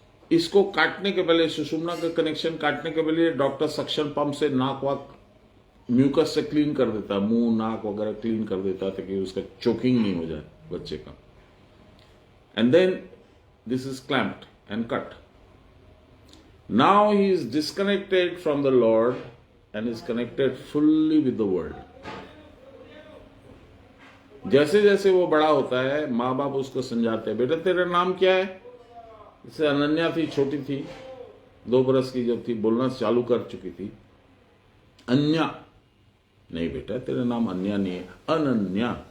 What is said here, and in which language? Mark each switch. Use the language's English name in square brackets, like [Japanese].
[Hindi] इसको काटने के पहले, सुषुम्ना का कनेक्शन काटने के पहले डॉक्टर सक्शन पंप से नाक वाक म्यूकस से क्लीन कर देता है, मुंह नाक वगैरह क्लीन कर देता है ताकि उसका चोकिंग नहीं हो जाए बच्चे का। [English] And then this is clamped and cut. Now he is disconnected from the Lord and is connected fully with the world. [Hindi] जैसे जैसे वो बड़ा होता है, माँ बाप उसको समझाते हैं, बेटा तेरा नाम क्या है? जैसे अनन्या थी, छोटी थी, 2 बरस की जब थी, बोलना चालू कर चुकी थी। अन्या नहीं बेटा, तेरा नाम अन्या नहीं है, अनन्या।